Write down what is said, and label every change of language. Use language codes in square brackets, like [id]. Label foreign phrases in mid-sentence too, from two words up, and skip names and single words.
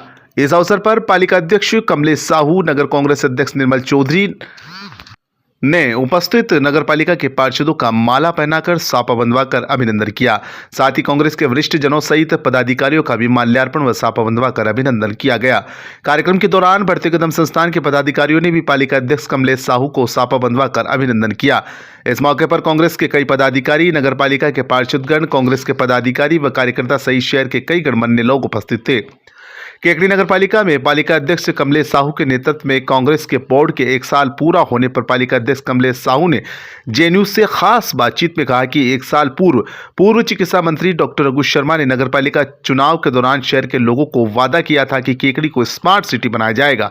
[hi] इस अवसर पर पालिका अध्यक्ष कमलेश साहू, नगर कांग्रेस अध्यक्ष निर्मल चौधरी ने उपस्थित नगरपालिका के पार्षदों का माला पहनाकर साफा बंधवा कर अभिनंदन किया। साथ ही कांग्रेस के वरिष्ठ जनों सहित पदाधिकारियों का भी माल्यार्पण व साफा बंधवा कर अभिनंदन किया गया। कार्यक्रम के दौरान बढ़ते कदम संस्थान के पदाधिकारियों ने भी पालिका अध्यक्ष कमलेश साहू को साफा बंधवा कर अभिनंदन किया। इस मौके पर कांग्रेस के कई पदाधिकारी, नगरपालिका के पार्षदगण, कांग्रेस के पदाधिकारी व कार्यकर्ता सहित शहर के कई गणमान्य लोग उपस्थित थे। केकड़ी नगरपालिका में पालिका अध्यक्ष कमलेश साहू के नेतृत्व में कांग्रेस के बोर्ड के 1 साल पूरा होने पर पालिका अध्यक्ष कमलेश साहू ने जे न्यूज से खास बातचीत में कहा कि 1 साल पूर्व चिकित्सा मंत्री डॉक्टर रघु शर्मा ने नगरपालिका चुनाव के दौरान शहर के लोगों को वादा किया था कि केकड़ी को [en] smart city [hi] बनाया जाएगा।